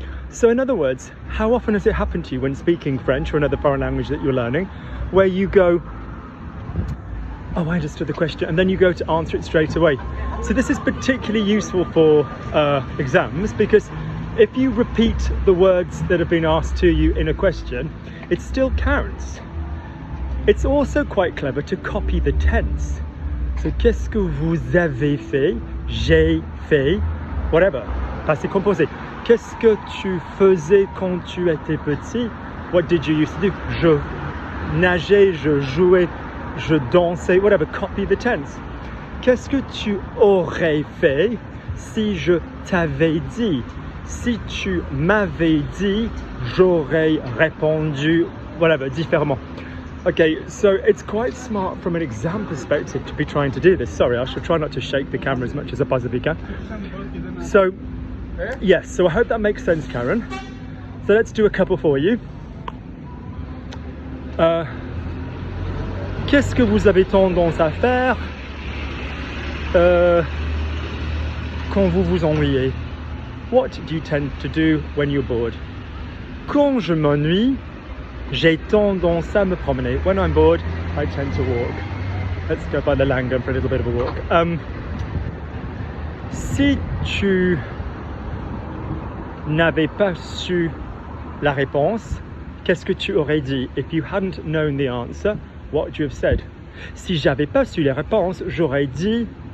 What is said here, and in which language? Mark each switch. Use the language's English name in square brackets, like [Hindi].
[English] So in other words, how often has it happened to you when speaking French or another foreign language that you're learning, where you go, oh, I understood the question, and then you go to answer it straight away? So this is particularly useful for exams, because if you repeat the words that have been asked to you in a question, it still counts. It's also quite clever to copy the tense. [French] So, qu'est-ce que vous avez fait? J'ai fait, whatever. Passé composé. Qu'est-ce que tu faisais quand tu étais petit? [English] What did you used to do? [French] Je nageais, je jouais, je dansais, whatever. [English] Copy the tense. [French] Qu'est-ce que tu aurais fait si je t'avais dit? Si tu m'avais dit, j'aurais répondu, whatever, différemment. [English] Okay, so it's quite smart from an exam perspective to be trying to do this. Sorry, I should try not to shake the camera as much as I possibly can. So, yes, so I hope that makes sense, Karen. So let's do a couple for you. [French] Qu'est-ce que vous avez tendance à faire quand vous vous ennuyez? [English] What do you tend to do when you're bored? [French] Quand je m'ennuie, j'ai tendance à me promener. [English] When I'm bored, I tend to walk. Let's go by the Langham for a little bit of a walk. [French] Si tu n'avais pas su la réponse, qu'est-ce que tu aurais dit? [English] If you hadn't known the answer, what would you have said? [French] Si j'avais pas su la réponse, j'aurais dit